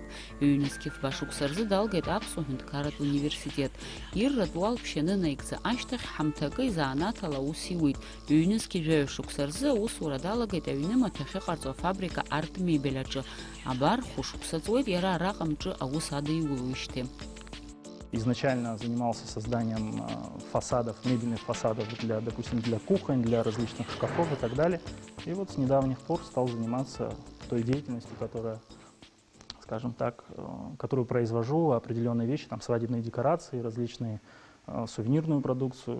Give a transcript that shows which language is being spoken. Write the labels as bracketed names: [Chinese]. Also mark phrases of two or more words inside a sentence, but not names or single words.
[Abkhazian] Ҩ-Нызқьи фба шықәса рзы далгеит Аԥсуа ҳәынҭқарратә университет. Ирратә уалԥшьа анынаигӡа ашьҭахь ҳамҭакы изаанаҭала аус иуит. Ҩ-Нызқьи жәаҩа шықәса рзы аусура далагеит аҩны маҭәахь иҟарҵо афабрика арт мебель аҿы. Абар хәышықәса ҵуеит иара араҟа амҿы аус адиулуижьҭеи. [Russian] Изначально занимался созданием фасадов, мебельных фасадов допустим, для кухонь, для различных шкафов и так далее. И вот с недавних пор стал заниматься той деятельностью, которая, скажем так, которую произвожу, определенные вещи, там свадебные декорации, различные сувенирную продукцию.